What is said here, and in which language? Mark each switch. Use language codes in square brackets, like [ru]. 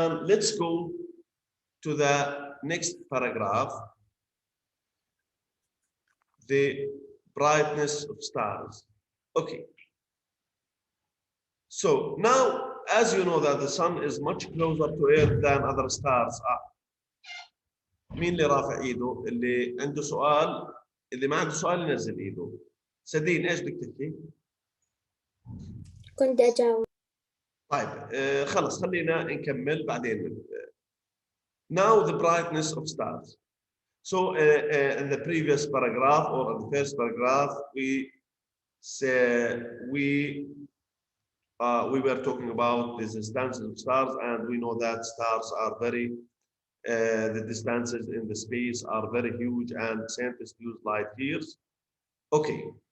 [en] Let's go to the next paragraph. The brightness of stars. Okay. So now, as you know that the sun is much closer to earth than other stars are. [ar] مين اللي رافع ايده؟ اللي عنده سؤال، اللي ما عنده سؤال ينزل ايده. سدين ايش بدك تحكي؟ كنت أجاوب. طيب خلص خلينا نكمل بعدين. [en] Now the brightness of stars. So in the previous paragraph or in the first paragraph, we were talking about the distances of stars, and we know that stars are very, the distances in the space are very huge, and scientists use light years. Okay.